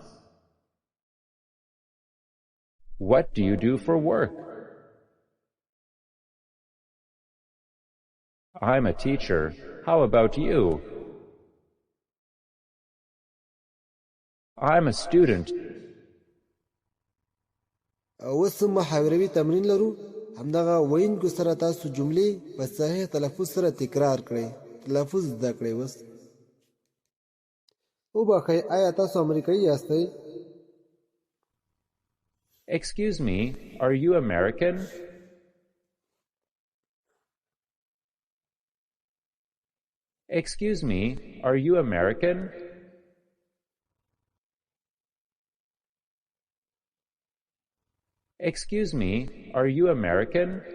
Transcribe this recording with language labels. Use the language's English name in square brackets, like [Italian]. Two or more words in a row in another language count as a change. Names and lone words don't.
[English] What do you do for work? I'm a teacher. How about you? I'm a student. [Pashto] اوس محاوروي تمرین لرو. همدغه ویونکو سره تاسو جملې په صحیح تلفظ سره تکرار کړئ. تلفظ زده کړئ. اوس وبخئ، آیا تاسو امریکایي یاستئ؟ [English] Excuse me, are you American? Excuse me, are you American? Excuse me, are you American?